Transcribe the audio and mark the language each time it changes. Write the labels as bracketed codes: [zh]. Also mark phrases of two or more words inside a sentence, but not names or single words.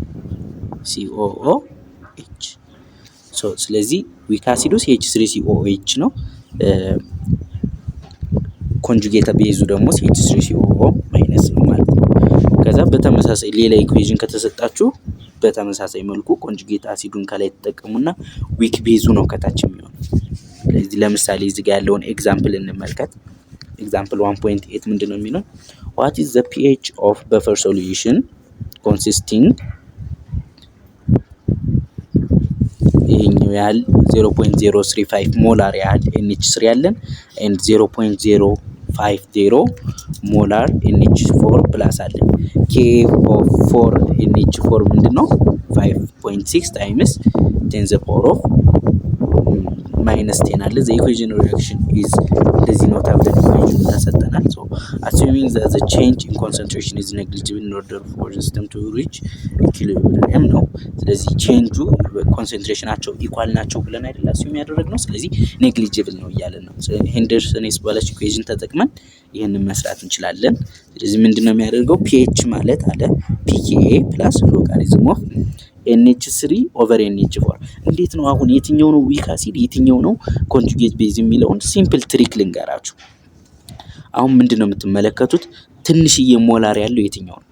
[am] COOH። ስለዚህ ዊክ አሲዱ CH3 COOH ነው። ኮንጁጌት ቤዙ ደግሞ CH3 COO ማይነስ ነው ማለት ነው። ከዛ በተመሳሳይ ሌላ ኢኩዌሽን ከተሰጣችሁ በተመሳሳይ መልኩ ኮንጁጌት አሲዱን ከላይ ተጠቀሙና ዊክ ቤዙ ነው ከታች የሚሆነው። ስለዚህ ለምሳሌ እዚህ ጋር ያለውን ኤግዛምፕል እንመልከት። ኤግዛምፕል 1.8 ምንድነው የሚለው? [en] what is the pH of buffer solution consisting [am] ይሄኛው ያህል 0.035 ሞላር ያህል NH3 ያለን and 0.050 ሞላር NH4 ፕላስ አለን። [en] Ka of [am] 4 NH4 ምንድነው 5.6 ታይምስ 10 [en] the power of -10 አለ። the equation reaction is [am] እንደዚህ ነው ተብለን ኢኩዌሽኑ ተሰጠናል። [en] so assuming that the change in concentration is negligible in order for the system to reach equilibrium [am] ነው። ስለዚህ ቼንጁ ኮንሰንትሬሽናቸው ኢኳል ናቸው ብለን አይደል አስዩም ያደረግነው። ስለዚህ ኔግሊጂብል ነው እያለን ነው። ሄንደርሰንስ ባላች ኢኩዌሽን ተጠቅመን ይሄንን መስራት እንችላለን። ስለዚህ ምንድነው የሚያደርገው pH ማለት አለ pKa + [en] logarithm of NH3 over NH4 [am] እንዴት ነው አሁን የትኛው ነው [en] weak acid [am] የትኛው ነው [en] conjugate base [am] የሚለውን [en] simple trick [am] ልንገራችሁ። አሁን ምንድነው የምትመለከቱት ትንሽዬ ሞላር ያለው የትኛው ነው?